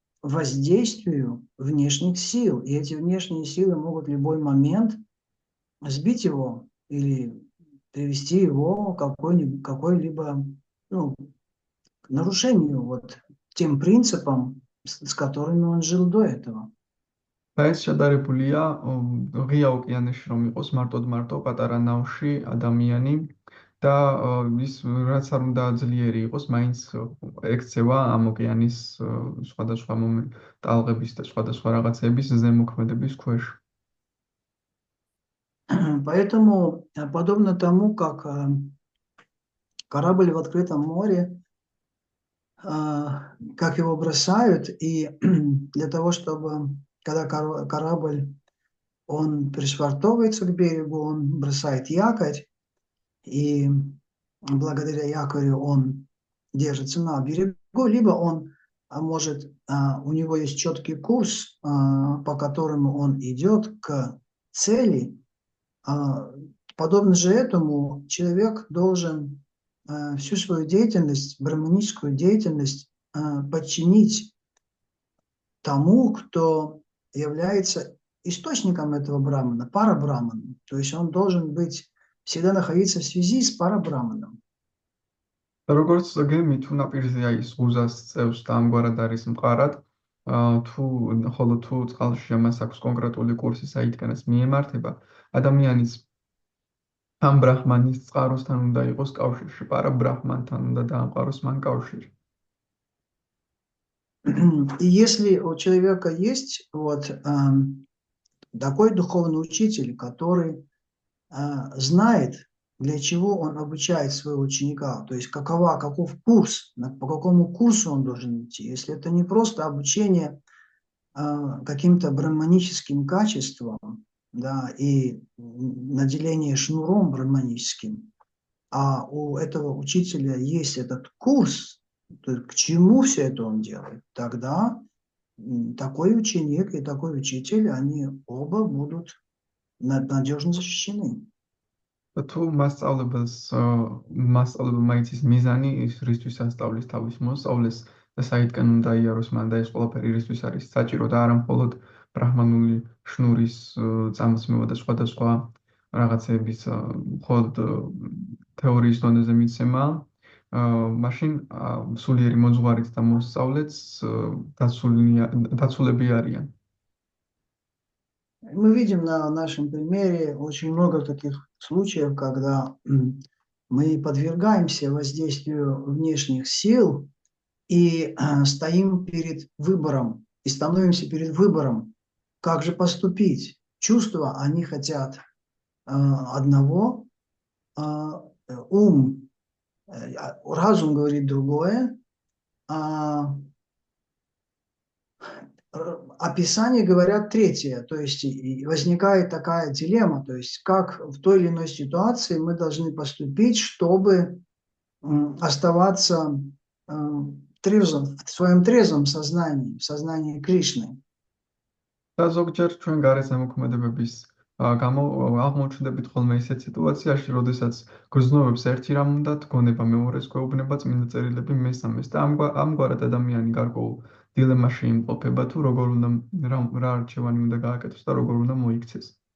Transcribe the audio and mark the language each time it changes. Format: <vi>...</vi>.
<ru>воздействию внешних сил. И эти внешние силы могут в любой момент сбить его или привести его к какой-либо к нарушению вот тем принципам, с которыми он жил до этого.</ru> <ka>და ეს შედარებულია ღია ოკეანეში რომ იყოს მარტო პატარა ნავში ადამიანი და ის რაც არ უნდა ძლიერი იყოს, მაინც ექცევა ამ ოკეანის სხვადასხვა ტალღების და სხვადასხვა რაღაცების ზემოქმედების ქვეშ.</ka> <ru>Поэтому, подобно тому, как корабль в открытом море, как его бросают, и для того, чтобы, когда корабль, он пришвартовывается к берегу, он бросает якорь, и благодаря якорю он держится на берегу, либо он может, у него есть четкий курс, по которому он идет к цели. Подобно же этому человек должен всю свою деятельность, брахманическую деятельность подчинить тому, кто является источником этого брамана, парабраманом. То есть он должен быть, всегда находиться в связи с парабраманом.</ru> <ka>როგორც გემი თუ ნაპირზე ის ღუზას წევს და ამგვარად არის მყარად, ხოლო თუ წყალში მას აქვს კონკრეტული კურსი საიდანაც მიემართება, ადამიანის ამ ბრაჰმანის წყაროსთან უნდა იყოს კავშირში, პარაბრაჰმანთან უნდა დაამყაროს მან კავშირი.</ka> <ru>И если у человека есть вот такой духовный учитель, который знает, для чего он обучает своего ученика, то есть каков курс, по какому курсу он должен идти. Если это не просто обучение каким-то брахманическим качествам, да, и наделение шнуром брахманическим, а у этого учителя есть этот курс, то есть к чему все это он делает, тогда такой ученик и такой учитель, они оба будут надежно защищены.</ru> <ka>თუ მასწავლებელმა იცის მიზანი ის რისთვის ასწავლის თავის მოსწავლეს და საიდკენ უნდა იაროს მან და ეს ყველაფერი რისთვის არის საჭირო და არა მხოლოდ ბრაჰმანული შნურის წამსმევა და სხვადასხვა რაღაცების მხოლოდ თეორიის დონეზე მიცემა, მაშინ სულიერი მოძღვარიც და მოსწავლეც დაცულები არიან.</ka> <ru>Мы видим на нашем примере очень много таких случаев, когда мы подвергаемся воздействию внешних сил и стоим перед выбором, и становимся перед выбором, как же поступить. Чувства, они хотят одного, разум говорит другое, описания говорят третье, то есть возникает такая дилемма, то есть как в той или иной ситуации мы должны поступить, чтобы оставаться трезвым, в своем трезвом сознании, в сознании Кришны.</ru> <ka>და ზოგჯერ ჩვენ გარეშე მოქმედებების გამო აღმოჩნდებით ხოლმე ისეთ სიტუაციაში, როდესაც გრძნობებს ერთი რამ უნდა გონება მეორეს გვეუბნება წმინდა წერილები მესამეს და ამგვარად ადამიანი გარკვეულ დილემაში იმყოფება თუ როგორ უნდა რა არჩევანი უნდა გააკეთოს და როგორ უნდა მოიქცეს.</ka>